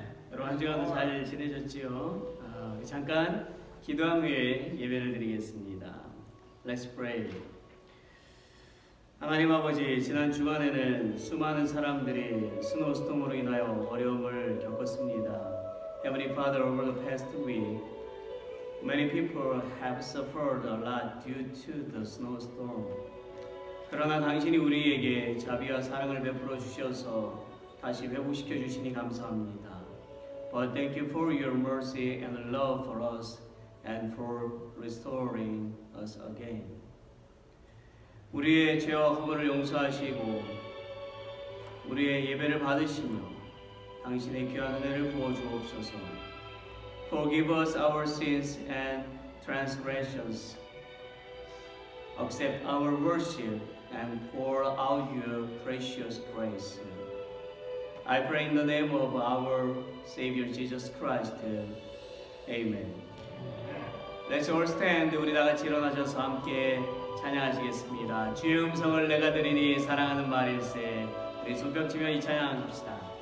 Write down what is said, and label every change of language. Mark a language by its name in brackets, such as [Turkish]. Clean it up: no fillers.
[Korean] 여러분 한 주간도 잘 지내셨지요? 잠깐 기도한 후에 예배를 드리겠습니다. [English] Let's pray. [Korean] 하나님 아버지, 지난 주간에는 수많은 사람들이 스노우스톰으로 인하여 어려움을 겪었습니다. [English] Heavenly Father, over the past week, many people have suffered a lot due to the snowstorm. [Korean] 그러나 당신이 우리에게 자비와 사랑을 베풀어 주셔서 다시 회복시켜 주시니 감사합니다. [English] But thank you for your mercy and love for us and for restoring us again. [Korean] 우리의 죄와 허물을 용서하시고 우리의 예배를 받으시며 당신의 귀한 은혜를 부어 주옵소서. [English] Forgive us our sins and transgressions. Accept our worship and pour out your precious grace. I pray in the name of our Savior Jesus Christ. Amen. Let's all stand. [Korean] 우리 다 같이 일어나셔서 함께 찬양하시겠습니다. 주의 음성을 내가 들으니 사랑하는 말일세. 우리 손뼉치며 이 찬양 합시다.